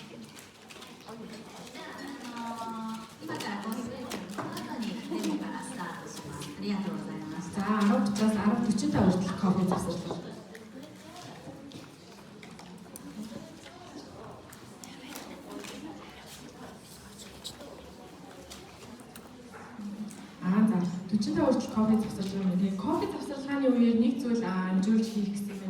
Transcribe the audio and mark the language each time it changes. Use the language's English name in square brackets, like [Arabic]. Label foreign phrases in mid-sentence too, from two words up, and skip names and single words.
[Japanese] 今から5分後にデモからスタートします。ありがとうございました。 [Mongolian] За 10:40-10:45 хүртэл кофе завсарлаа. За 45 хүртэл кофе завсарлаа юм. Тэгээ кофе завсарлагын үеэр нэг зүйл амжуулж хийх гэсэн юм.